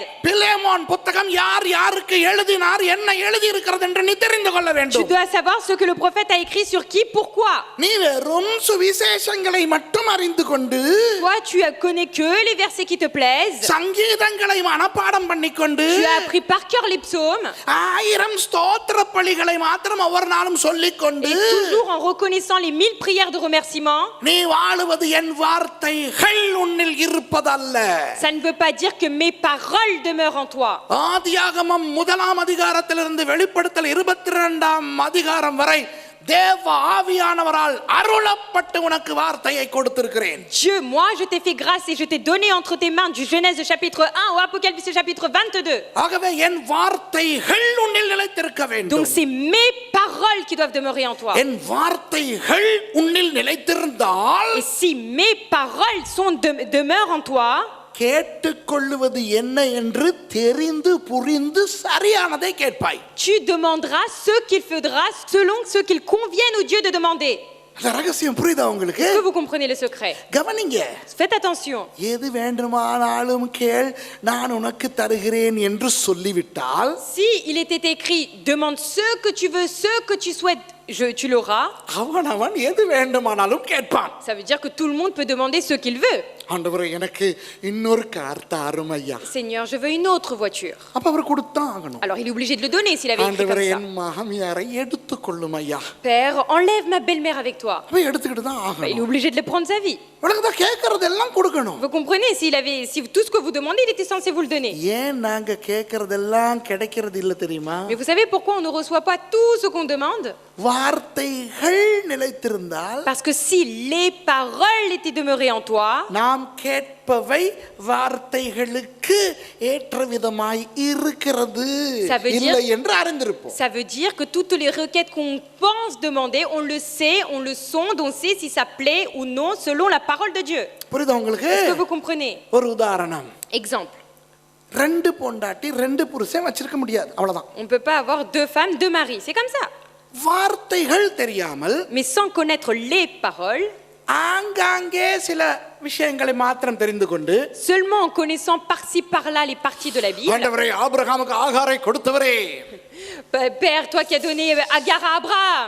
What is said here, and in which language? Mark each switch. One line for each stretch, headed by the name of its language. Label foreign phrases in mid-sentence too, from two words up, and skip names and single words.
Tamil: பிலேமோன் புத்தகம் யார் யாருக்கு எழுதினார், என்ன எழுதி இருக்கிறது என்று நீ தெரிந்து கொள்ள
French: Tu
Tamil: வேண்டும்.
French: dois savoir ce que le prophète a écrit sur qui, pourquoi.
Tamil: நீ வெறும் சுவிசேஷங்களை மட்டும் அறிந்து கொண்டு,
French: Toi tu connais que les versets qui te plaisent.
Tamil: சங்கீதங்களை மனப்பாடம் பண்ணிக்கொண்டு,
French: Tu as appris par cœur les psaumes.
Tamil: 1000 ஸ்தோத்திர பலிகளை மாத்திரம் ஒவ்வொரு நாளும் சொல்லிக்கொண்டு,
French: Et toujours en reconnaissant les 1000 prières de remerciement.
Tamil: நீ வாழுவது என் வார்த்தைகள் உன்னில் இருப்பதல்ல.
French: Ça ne veut pas dire que mes paroles demeurent en toi.
Tamil: ஆதியாகமம் 1 அதிகாரத்திலிருந்து வெளிப்படுத்தல் 22 அதிகாரம் வரை தேவ ஆவியானவரால் அருளப்பட்டு உனக்கு வார்த்தையை கொடுத்திருக்கிறேன்.
French: Dieu, moi je t'ai fait grâce et je t'ai donné entre tes mains du Genèse chapitre 1 au Apocalypse chapitre 22.
Tamil: ஆகவே என் வார்த்தைகள் உன்னில் நிலைத்திருக்க வேண்டும்.
French: Donc c'est mes paroles qui doivent demeurer en toi.
Tamil: என் வார்த்தைகள் உன்னில் நிலைத்திருந்தால்,
French: Et si mes paroles demeurent en toi,
Tamil: கேட்டுக்கொள்ளுவது என்ன என்று தெரிந்து புரிந்து சரியானதை கேட்பாய்.
French: tu demanderas ce qu'il faudra selon ce qu'il convienne au Dieu de demander.
Tamil: அந்த ரகசியம் புரியுதா உங்களுக்கு?
French: Est-ce que vous comprenez le secret?
Tamil: கவனிங்க.
French: Faites attention.
Tamil: எது வேண்டுமானாலும் கேள், நான் உனக்கு தருகிறேன் என்று சொல்லிவிட்டால்,
French: Si il était écrit demande ce que tu veux, ce que tu souhaites, tu l'auras.
Tamil: அவன் எது வேண்டுமானாலும் கேட்பான்.
French: Ça veut dire que tout le monde peut demander ce qu'il veut.
Tamil: ஆண்டவரே எனக்கு இன்னொரு கார் தாரும் ஐயா.
French: Seigneur, je veux une autre voiture.
Tamil: அப்ப அவர் கொடுத்தான் ஆகணும்.
French: Alors il est obligé de le donner s'il avait écrit
Tamil: ஆண்டவரே
French: comme
Tamil: என் மாமியாரை எடுத்துக்கொள்ளும் ஐயா.
French: ça. Père, enlève ma belle-mère avec toi.
Tamil: அப்ப எடுத்துக்கிட்டு தான்
French: Il est
Tamil: ஆகணும்.
French: obligé de le prendre sa vie.
Tamil: உனக்கு தான் கேட்கறதெல்லாம் கொடுக்கணும்.
French: Vous comprenez? Si tout ce que vous demandez, il était censé vous le donner.
Tamil: ஏன் நாங்க கேட்கறதெல்லாம் கிடைக்கிறது இல்ல தெரியுமா?
French: Mais vous savez pourquoi on ne reçoit pas tout ce qu'on demande?
Tamil: வார்த்தைகள் நிலைத்திருந்தால்,
French: Parce que si les paroles étaient demeurées en toi,
Tamil: நாம் கேட்பவை வார்த்தைகளுக்கு ஏற்ற விதமாய் இருக்கிறது
French: Ça veut dire-
Tamil: இல்லை என்று அறிந்திருப்போம்.
French: ça veut dire que toutes les requêtes qu'on pense demander, on le sait, on le sonde, on sait si ça plaît ou non selon la parole de Dieu.
Tamil: புரியுதா உங்களுக்கு?
French: Est-ce que vous comprenez?
Tamil: ஒரு உதாரணம்.
French: Exemple.
Tamil: 2 பொண்டாட்டி 2 புருஷன் வச்சிருக்க முடியாது, அவ்வளவுதான்.
French: On ne peut pas avoir 2 femmes, 2 maris. C'est comme ça.
Tamil: வார்த்தைகள் தெரியாமல்
French: Mais sans connaître les paroles,
Tamil: ஆங்காங்கே சில விஷயங்களை மாத்திரம் தெரிந்து கொண்டு
French: seulement en connaissant par-ci par-là les parties de la Bible.
Tamil: ஆண்டவரே ஆபிரகாமுக்கு ஆகாரை கொடுத்தவரே,
French: Père, toi qui as donné Agar à Abraham,